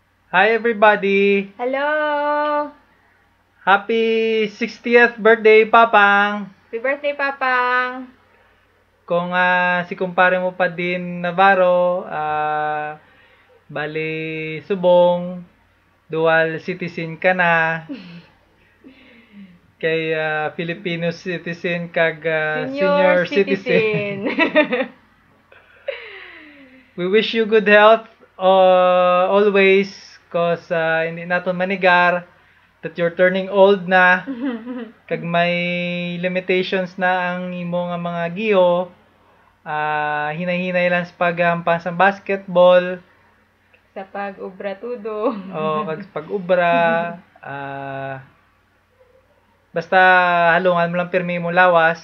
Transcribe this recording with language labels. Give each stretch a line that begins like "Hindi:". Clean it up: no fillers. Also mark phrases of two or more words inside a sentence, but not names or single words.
English: Hi everybody! Hello! Happy 60th birthday, Papang! Happy birthday, Papang!
Hiligaynon: Kung si kumpare mo pa din Navarro, bali subong,
English: dual citizen
Hiligaynon: ka na, kay
English: Filipino citizen
Hiligaynon: kag
English: Senior senior citizen. citizen! We wish you good health always, cause
Hiligaynon: hindi naton manigar
English: that you're turning old
Hiligaynon: na, kag may limitations na ang imo nga mga giyo. Hinay-hinay lang sa paghampan sa basketball Sa pag-ubra tudo. o kag sa pag-ubra. Basta halungan mo lang pirmi mo lawas.